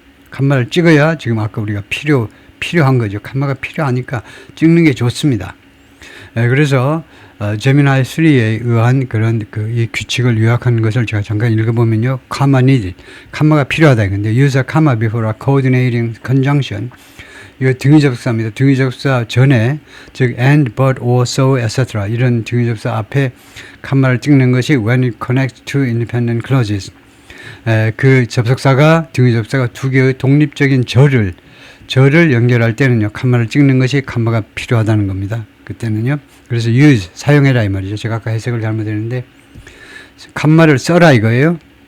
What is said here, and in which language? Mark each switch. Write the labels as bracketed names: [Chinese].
[Korean] 칸말을 찍어야 지금 아까 우리가 필요한 거죠. 칸마가 필요하니까 찍는 게 좋습니다. 그래서 제미나이 3에 의한 그런 이 규칙을 요약하는 것을 제가 잠깐 읽어보면요. [English] comma needed. [Korean] 칸마가 필요하다. 근데 [English] use a comma before a coordinating conjunction. [Korean] 이거 등위접속사입니다. 등위접속사 전에 즉 and, but, or, so, etc. 이런 등위접속사 앞에 칸마를 찍는 것이 [English] when it connects to independent clauses. [Korean] 그 접속사가 등위접속사가 두 개의 독립적인 절을 연결할 때는요. 칸마를 찍는 것이 칸마가 필요하다는 겁니다. 그때는요. 그래서 use 사용해라 이 말이죠. 제가 아까 해석을 잘못했는데 칸마를 써라 이거예요.